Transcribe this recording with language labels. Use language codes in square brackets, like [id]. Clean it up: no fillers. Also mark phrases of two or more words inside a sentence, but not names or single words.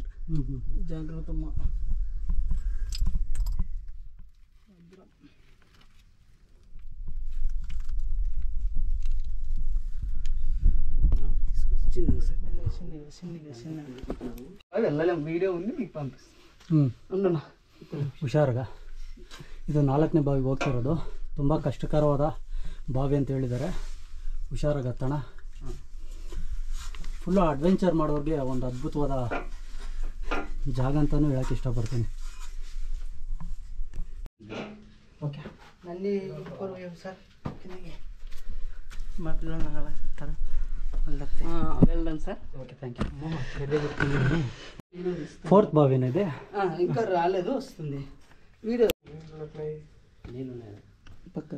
[te] జాగ్రత్త వెళ్ళలేం. వీడియೋ ఉంది, మీకు పంపిస్తాను. [kn] ಹುಷಾರಾಗ. ಇದು 4ನೇ ಬಾವಿಗೆ ಹೋಗ್ತಿರೋದು. ತುಂಬ ಕಷ್ಟಕರವಾದ ಬಾವಿ ಅಂತ ಹೇಳಿದ್ದಾರೆ. ಹುಷಾರಾಗಿ ಹತ್ತೋಣ. ಫುಲ್ಲು ಅಡ್ವೆಂಚರ್ ಮಾಡೋರಿಗೆ ಒಂದು ಅದ್ಭುತವಾದ ಜಾಗ ಅಂತಲೂ ಹೇಳೋಕ್ಕೆ ಇಷ್ಟಪಡ್ತೀನಿ. ಓಕೆ [te] ನಲ್ಲಿ సార్ మాట్లాడాలి వెళ్ళండి సార్. ఓకే [en] thank you. [te] 4th బావినా ఇది? ఇంకా రాలేదు, వస్తుంది. వీడియో పక్కన